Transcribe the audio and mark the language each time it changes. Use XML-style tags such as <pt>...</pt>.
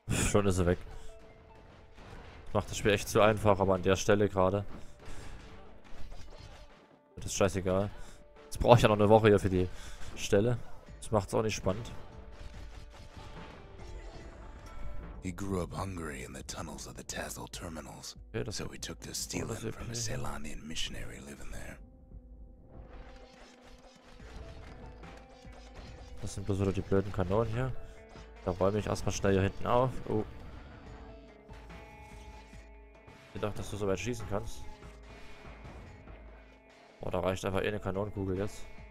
<de>Schon ist sie weg. Macht das Spiel echt zu einfach, aber an der Stelle gerade. Das ist scheißegal. Jetzt brauche ich ja noch eine Woche hier für die Stelle. Das macht es auch nicht spannend.</de> <en>He grew up hungry in the tunnels of the Tassel terminals. Okay, so we took to stealing from a Ceylonian missionary living there.</en> <de>Das sind bloß wieder die blöden Kanonen hier. Da räume ich erstmal schnell hier hinten auf. Oh. Ich dachte, dass du so weit schießen kannst. Oh, da reicht einfach eh eine Kanonenkugel jetzt.</de>